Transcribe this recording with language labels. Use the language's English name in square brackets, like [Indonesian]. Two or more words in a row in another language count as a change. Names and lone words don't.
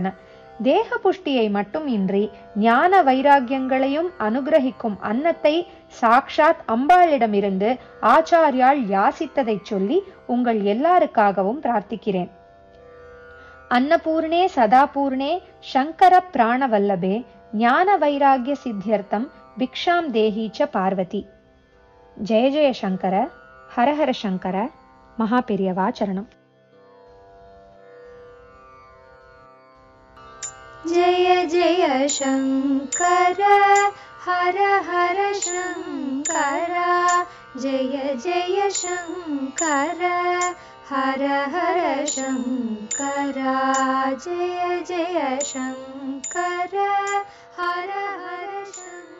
[Tamil] தேக புஷ்டியை மட்டும் இன்றி ஞான வைராகியங்களையும் அனுகிரகிக்கும் அன்னத்தை சாக்ஷாத் அம்பாளிடமிருந்து ஆச்சாரியால் யாசித்ததை சொல்லி உங்கள் எல்லாருக்காகவும் பிரார்த்திக்கிறேன். [Sanskrit] अन्नपूर्णे सदापूर्णे शङ्कर प्राणवल्लभे ज्ञान वैराग्य सिद्ध्यर्थं भिक्षां देहि च पार्वति. जय जय शङ्कर, हरहर शङ्कर, महापेरियवा शरणम्. जय जय शंकर हर हर शंकर, जय जय शंकर हर हर शंकर, जय जय शंकर हर हर शंकर.